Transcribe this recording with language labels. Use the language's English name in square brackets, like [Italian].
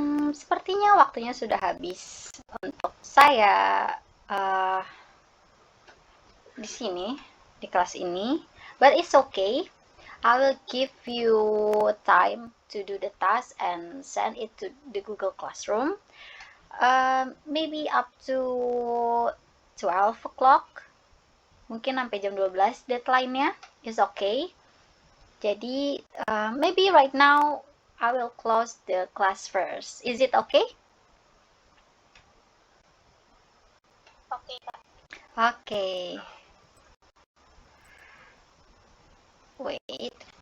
[Indonesian] Sepertinya waktunya sudah habis untuk saya di sini, di kelas ini. [English] But it's okay. I will give you time to do the task and send it to the Google Classroom. Maybe up to 12 o'clock. [Indonesian] Mungkin sampai jam 12 deadline-nya. [English] Is okay. [Indonesian] Jadi, [English] maybe right now I will close the class first. Is it okay? [Indonesian] Oke, Kak. [English] Okay. Wait.